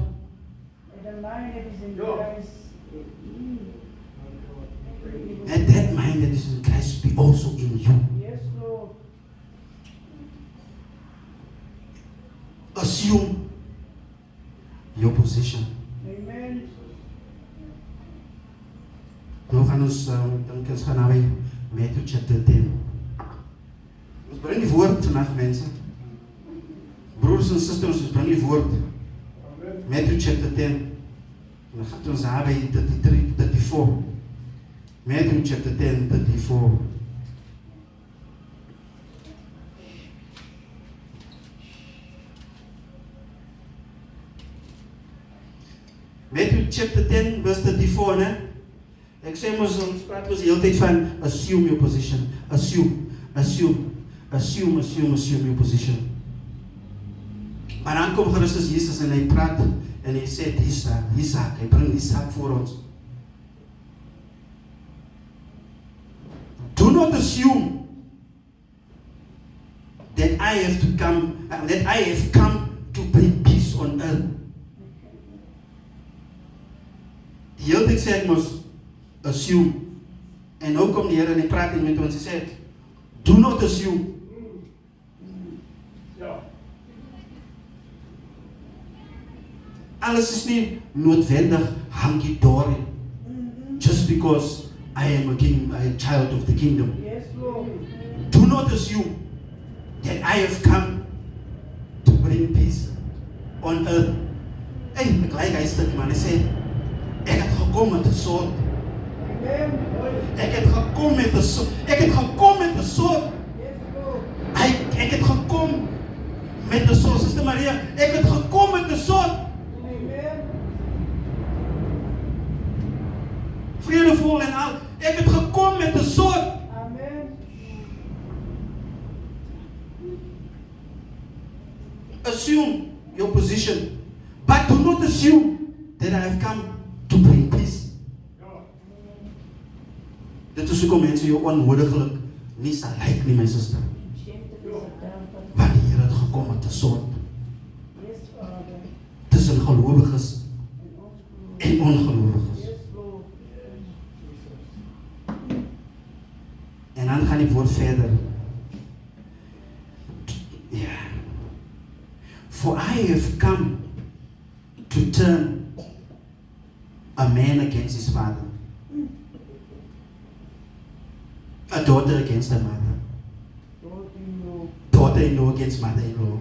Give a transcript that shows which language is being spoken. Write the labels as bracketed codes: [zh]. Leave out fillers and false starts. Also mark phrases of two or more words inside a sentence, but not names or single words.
[en] The mind that is in Christ. Let that mind that is in Christ be also in you. Yes, Lord. Assume your position. Amen. [af] Nou gaan ons, dink ons gaan nou by Matthew chapter 10. Ons bring die woord vandag, mense. Broers en susters, ons bring die woord. [en] Matthew chapter 10. [af] En dan gaan ons daar by 34. [en] Matthew chapter 10, 34. Matthew chapter 10, verse 34, [af] né? Ek sê ons praat ons die hele tyd van [en] assume your position. Assume your position. [af] Maar dan kom Christus Jesus en hy praat en hy sê die saak, hy bring die saak voor ons. [en] Do not assume that I have come to bring peace on earth. [af] Die hele tyd sê ek mos assume. En nou kom die Here en hy praat met ons en sê [en] do not assume. Alles is nie noodwendig hankie dory. just because I am a king, I am a child of the kingdom. Yes, Lord. Do not assume that I have come to bring peace on earth. [af] Hey, ek like hy stuk man, hy sê, ek het gekom met 'n sword. [en] Amen. [af] Ek het gekom met 'n sword. Ek het gekom met 'n sword. [en] Yes, Lord. [af] Ek het gekom met 'n sword. Suster Maria, ek het gekom met 'n sword. [en] Amen. [af] Vredevol en al. Ek het gekom met 'n sword. [en] Amen. Assume your position, but do not assume that I have come to bring peace. [af] Dit is hoekom mense jou onnodiglik nie sal lyk nie, my suster. [en] Shame to be so down, but [af] Want die Here het gekom met 'n sword [en] yes, Father. [af] tussen gelowiges [en] And also, [af] en ongelowiges. [en] yes, Lord. [af] En dan gaan die woord verder. Ja. [en] For I have come to turn a man against his father, a daughter against her mother, Lord, you know. daughter-in-law against mother-in-law.